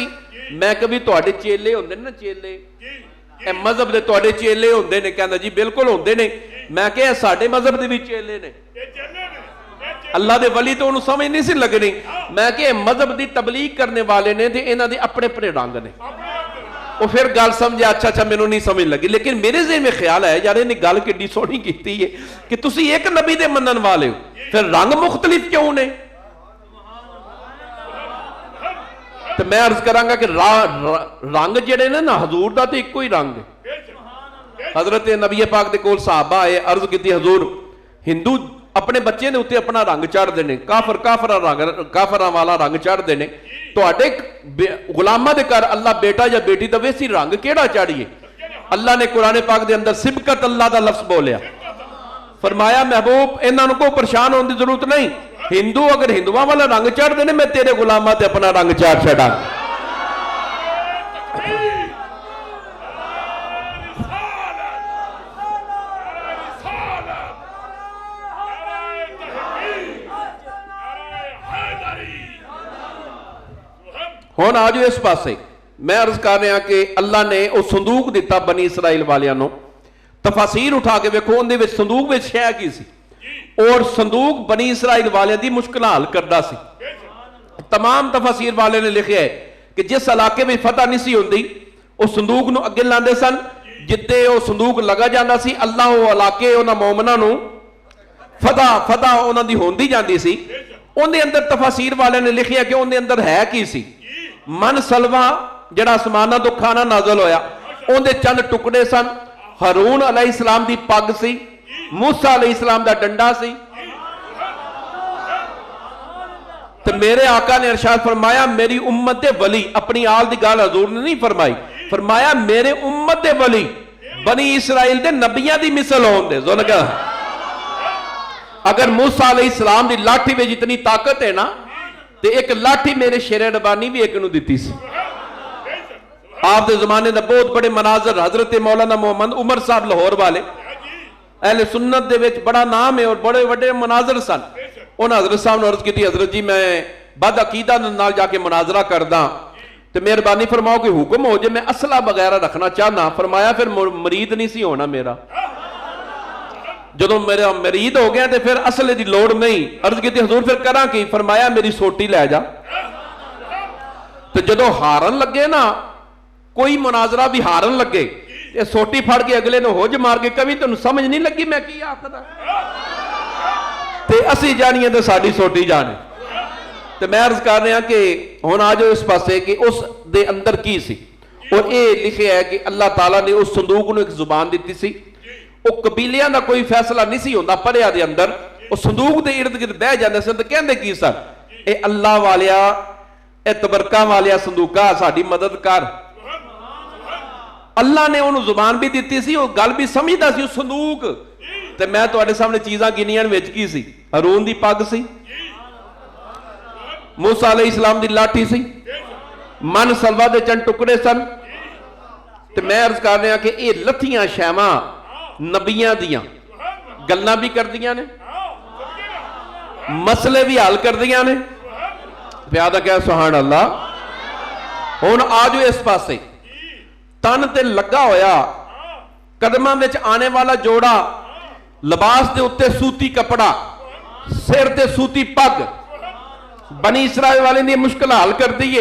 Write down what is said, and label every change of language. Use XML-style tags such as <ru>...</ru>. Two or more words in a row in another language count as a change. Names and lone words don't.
<pa>میں کبھی تہاڈے چیلے ہوندے نے، چیلے اے مذہب دے تہاڈے چیلے ہوندے نے، کہندا جی بالکل ہوندے نے. میں کہا ساڈے مذہب دے بھی چیلے نے، اللہ دے ولی تو انہوں نے سمجھ نہیں سی لگنی. میں کہا مذہب دی تبلیغ کرنے والے نے تے انہاں دے اپنے اپنے رنگ نے, وہ پھر گل سمجھے اچھا مینوں نہیں سمجھ لگی. لیکن میرے ذہن میں خیال ہے یار انہیں گل کیڈی سونی کیتی ہے کہ تسی ایک نبی دے منن والے ہو, پھر رنگ مختلف کیوں نے؟ تو میں عرض کراں گا کہ رنگ جڑے نے نا حضور دا تو ایک کوئی رنگ ہے. حضرت نبی پاک دے کول صحابہ آئے, عرض کیتی حضور ہندو اپنے بچے نے اتنے اپنا رنگ چڑھ دینے, کافراں والا رنگ چڑھ دینے, تواڈے غلاماں دے گھر اللہ بیٹا یا بیٹی دا ویسی رنگ کیڑا چاڑیے؟ اللہ نے قرآن پاک دے اندر سبقت اللہ دا لفظ بولیا, فرمایا محبوب انہاں نوں کو پریشان ہونے دی ضرورت نہیں, ہندو اگر ہندوواں والا رنگ چڑھ دینے میں تیرے غلاماں تے اپنا رنگ چڑھ چھڑا. ہون آ جو اس پاسے میں عرض کر رہا کہ اللہ نے وہ صندوق دیتا بنی اسرائیل والیاں نو, تفاسیر اٹھا کے ویکھو اندے وچ صندوق وچ شے کی سی, اور صندوق بنی اسرائیل والیاں دی مشکل حل کردا سی. تمام تفاسیر والے نے لکھیا ہے کہ جس علاقے میں فتح نہیں سی ہوندی وہ صندوق نو اگے لاندے سن, جتے وہ صندوق لگا جاندا سی اللہ وہ علاقے انہاں مومناں نو فتح انہاں دی ہوندی جاندی سی. اندے اندر تفاسیر والے نے لکھیا کہ اندے اندر ہے کی سی, من سلوا جڑا آسمانہ تو کھانا نازل ہویا, اندے چند ٹکڑے سن, ہارون علیہ السلام دی پگ سی, موسیٰ علیہ السلام دا ڈنڈا سی. تو میرے آقا نے ارشاد فرمایا میری امت دے ولی, اپنی آل دی گال حضور نے نہیں فرمائی, فرمایا میرے امت دے ولی بنی اسرائیل دے نبیاں دی مثل ہون دے. زون کہا اگر موسیٰ علیہ السلام دی لاٹھی میں جتنی طاقت ہے نا, تے ایک لاٹھی میرے شیر ربانی بھی ایک نو دیتی سی. آپ دے زمانے دا بہت بڑے مناظر حضرت مولانا محمد عمر صاحب لاہور والے اہل سنت دے وچ بڑا نام ہے اور بڑے بڑے مناظر سن. انہاں حضرت صاحب نے عرض کی تھی حضرت جی میں بد عقیدہ نال جا کے مناظرہ کردا تے مہربانی فرماؤ کہ حکم ہو جے میں اسلحہ وغیرہ رکھنا چاہنا. فرمایا پھر مرید نہیں سی ہونا میرا, جدو میرا مرید ہو گیا تے پھر اسلحے دی لوڑ نہیں. عرض کی تھی حضور پھر کراں کی؟ فرمایا میری سوٹی لے جا. تو جدو ہارن لگے نا, کوئی مناظرہ بھی ہارن لگے, تے سوٹی پھڑ کے اگلے نے ہوج مار کے کبھی تنوں سمجھ نہیں لگی میں کی آخدا, تے اسی جانیے تے ساڈی سوٹی جانے. تے میں عرض کر رہا کہ ہن آ جاؤ اس پاسے کہ اس دے اندر کی سی, اور اے لکھیا ہے کہ اللہ تعالیٰ نے اس صندوق نو ایک زبان دیتی سی. وہ قبیلیاں دا کوئی فیصلہ نہیں سی ہوندا پڑھیا دے اندر, وہ صندوق دے ارد گرد بہ جاندے سن تے کہندے کی سن, اے اللہ والیا اے تبرکہ والیا صندوقہ ساڈی مدد کر. اللہ نے انہوں زبان بھی دیتی سی, وہ گل بھی سمجھدا سی. صندوق تے میں تواڈے سامنے چیزاں گنیاں وچ کی سی, ہارون دی پگ سی, موسیٰ علیہ السلام دی لاٹھی سی, من سلوا دے چند ٹکڑے سن. تے میں عرض کر رہا کہ اے لتھیاں شیواں نبیاں دیاں گلاں بھی کر دیاں نے, مسئلے بھی حل کر دیاں نے. پیادہ کہہ سبحان اللہ. ہن آ جو اس پاسے تن تے لگا ہویا, قدماں وچ آنے والا جوڑا, لباس دے اتے سوتی کپڑا, سر تے سوتی پگ, بنی اسرائیل والے نے مشکل حل کر دیئے.</pa>